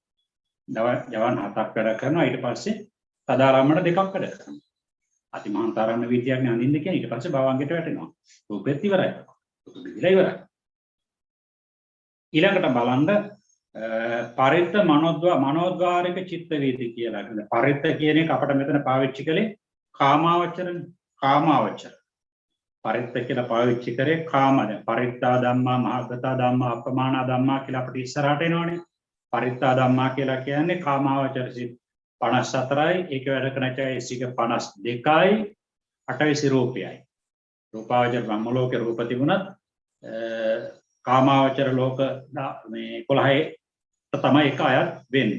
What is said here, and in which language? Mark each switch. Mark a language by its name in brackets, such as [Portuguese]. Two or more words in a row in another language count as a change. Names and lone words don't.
[Sinhala] ඊට පස්සේ තදාරම්මන 2ක් වැඩ කරනවා අතිමහාන්තාරම්මන විද්‍යාවක් නේ අඳින්න කියන්නේ ඊට පස්සේ භවංගයට වැටෙනවා රූපෙත් ඉවරයි ඉවරයි ඊළඟට බලන්න පරිත්ත මනෝද්වාරික චිත්ත වීති කියලා. පරිත්ත කියන එක අපිට මෙතන පාවිච්චි කළේ කාමාවචර. පරිත්ත කියලා පාවිච්චි කරේ කාමද. [Pali] පරිත්තා ධම්මා මහග්ගතා ධම්මා අපමානා ධම්මා [Sinhala] කියලා අපිට ඉස්සරහට එනවනේ. [Pali] පරිත්තා ධම්මා [Sinhala] කියලා කියන්නේ කාමාවචර සිත් 54යි. ඒක වැඩ කරන චෛසික 52යි 28 රූපයයි. රූපාවචර බ්‍රහ්ම ලෝකේ රූප තිබුණත් කාමාවචර ලෝක මේ 11 තමයි එක අයත් වෙන්නේ.